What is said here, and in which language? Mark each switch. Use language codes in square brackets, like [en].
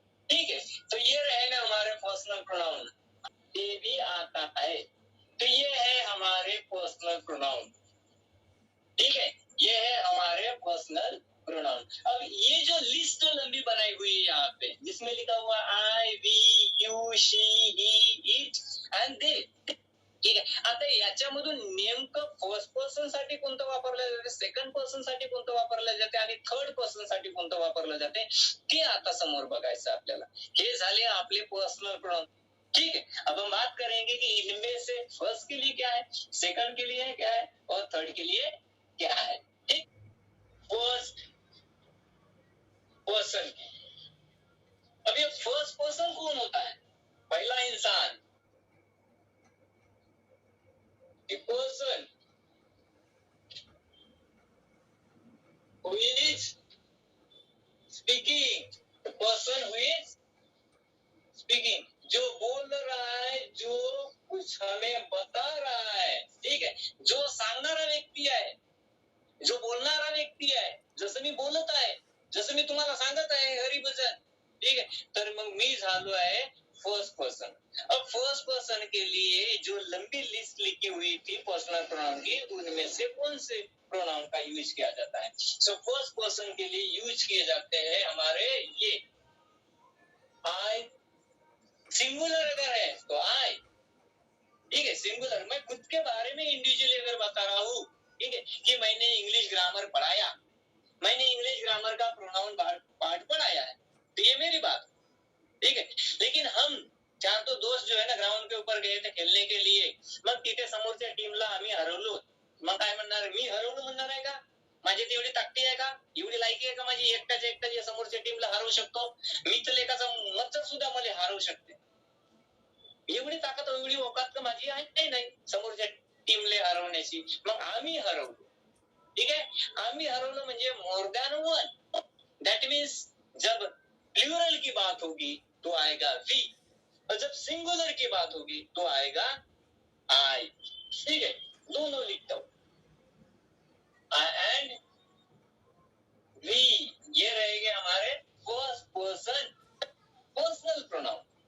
[hi] ठीक है, तो ये रहेगा हमारे पर्सनल प्रोनाउन. ये भी आता है. तो ये है हमारे पर्सनल प्रोनाउन. ठीक है, ये है हमारे पर्सनल प्रोनाउन. अब ये जो लिस्ट लंबी बनाई हुई है यहाँ पे जिसमें लिखा हुआ आई, we, you, she, he, it and दे. [mr] ठीक आहे, आता याच्यामधून नेमकं फर्स्ट पर्सन साठी कोणतं वापरलं जाते, सेकंड पर्सन साठी कोणतं वापरलं जाते आणि थर्ड पर्सन साठी कोणतं वापरलं जाते ते आता समोर बघायचं आपल्याला. हे झाले आपले पर्सनल प्रोनाउन. [hi] ठीक है, अब हम बात करेंगे कि इनमें से फर्स्ट के लिए क्या है, सेकंड के लिए क्या है और थर्ड के लिए क्या है. ठीक, फर्स्ट पर्सन. अब ये फर्स्ट पर्सन कौन होता है? पहला इंसान. [en] The person who is speaking, the person who is speaking, [hi] जो बोल रहा है, [en] जो कुछ हमें बता रहा है. [mr] ठीक है, जो सांगणारा व्यक्ती आहे, जो बोलणारा व्यक्ती आहे. जसं मी बोलत आहे, जसं मी तुम्हाला सांगत आहे हरिभजन. ठीक है, तर मग मी झालो आहे फर्स्ट पर्सन. [hi] अब फर्स्ट पर्सन के लिए जो लंबी लिस्ट लिखी हुई थी पर्सनल प्रोनाउन की, उनमें से कौन से प्रोनाउन का यूज किया जाता है? सो फर्स्ट पर्सन के लिए यूज किए जाते हैं हमारे ये आई. सिंगुलर अगर है तो आई. ठीक है, सिंगुलर. मैं खुद के बारे में इंडिविजुअली अगर बता रहा हूँ, ठीक है, कि मैंने इंग्लिश ग्रामर पढ़ाया, मैंने इंग्लिश ग्रामर का प्रोनाउन पार्ट पढ़ाया है, तो ये मेरी बात. ठीक है, लेकिन हम चार तो दोस्त जो है ना ग्राउंड के ऊपर गए थे खेळने के लिए, [mr] मग तिथे समोरच्या टीमला आम्ही हरवलो. मग काय म्हणणार, मी हरवलो म्हणणार आहे का? माझी तेवढी ताकदी आहे का, एवढी लायकी आहे का माझी एकटाच या समोरच्या टीमला हरवू शकतो? मित्रलेखाचा मच्छर सुद्धा मला हरवू शकते. एवढी ताकद एवढी औकात का माझी आहे? नाही समोरच्या टीमले हरवण्याची. मग आम्ही हरवलो. ठीक है, आम्ही हरवलो म्हणजे [en] More than one. [hi] That means जब प्लूरल की बात होगी तो आएगा वी, और जब सिंगुलर की बात होगी तो आएगा आई. ठीक है, दोनों लिखता हूं, आई एंड वी. ये रहेंगे हमारे फर्स्ट पर्सन पर्सनल प्रोनाउन.